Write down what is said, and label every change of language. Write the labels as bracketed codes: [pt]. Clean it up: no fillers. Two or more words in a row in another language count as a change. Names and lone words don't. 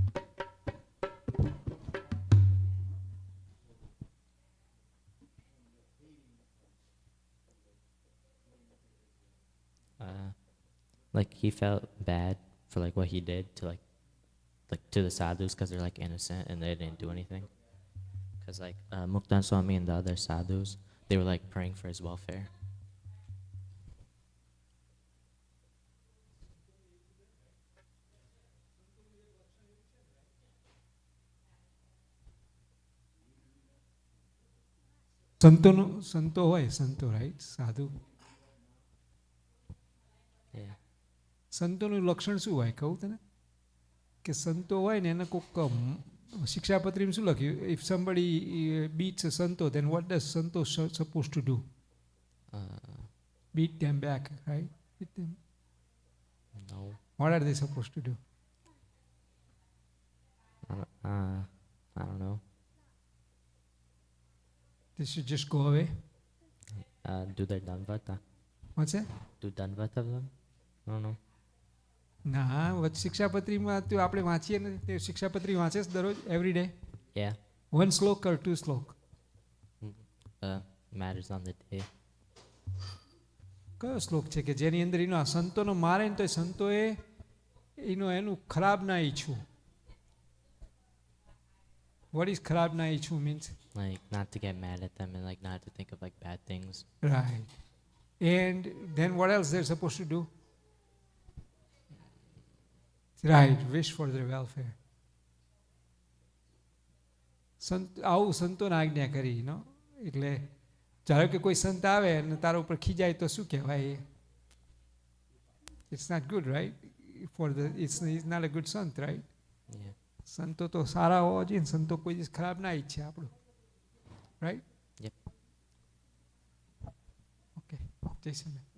[en] Like he felt bad for like what he did to like to the sadhus because they're like innocent and they didn't do anything. Because like Muktan Swami and the other sadhus, they were like praying for his welfare. [gu] સંતો હોય સંતો રાઈટ સાધુ [en] Yeah. [gu] સંતોનું લક્ષણ શું હોય કહું તને કે સંતો હોય ને એને કોઈક શિક્ષાપત્રીમાં શું લખ્યું [en] ઇફ somebody beats a santo then what does santo supposed to do? Beat them back, right? Beat them. No. What are they supposed to do? I don't know. They should just go away. Do their danvata. What's that? Do danvata of them? I don't know. [gu] ના શિક્ષાપત્રીમાં તો આપણે વાંચીએ ને તે શિક્ષાપત્રી વાંચે દરરોજ [en] every day Yeah. [gu] 1 શ્લોક or 2 શ્લોક [en] Matters on the day. [gu] કયો શ્લોક છે કે જેની અંદર એનો આ સંતોનો મારે ને તો સંતોએ એનું ખરાબ ના ઈચ્છવું? [en] What is [gu] ખરાબ ના ઈચ્છવું [en] means? Like not to get mad at them and like not to think of like bad things. Right. And then what else they're supposed to do? Right, wish for their welfare. [gu] આવું સંતોને આજ્ઞા કરી નો એટલે ધારો કે કોઈ સંત આવે અને તારા ઉપર ખીજાય તો શું કહેવાય? [en] It's not good, right? It's not a good sant, right? Yeah. [gu] સંતો તો સારા હોવા જોઈએ ને સંતો કોઈ દિવસ ખરાબ ના ઈચ્છે આપણું, [en] right? Yep. [gu] Okay. જય શ્રી રામ.